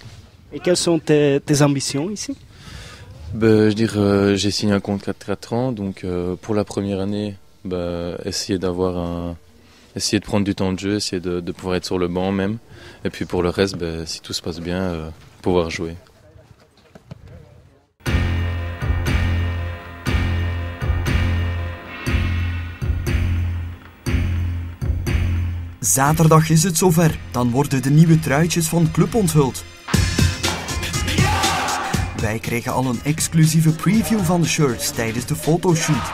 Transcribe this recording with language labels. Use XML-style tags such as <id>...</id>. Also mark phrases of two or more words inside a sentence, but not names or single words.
<fr>Et quelles sont tes ambitions ici? Je dirais, j'ai signé un contrat de 4 ans, donc pour la première année, essayer de prendre du temps de jeu, essayer de pouvoir être sur le banc même. Et puis pour le reste, si tout se passe bien, pouvoir jouer.</fr> <nl>Zaterdag is het zover, dan worden de nieuwe truitjes van de club onthuld. Wij kregen al een exclusieve preview van de shirts tijdens de fotoshoot.</nl>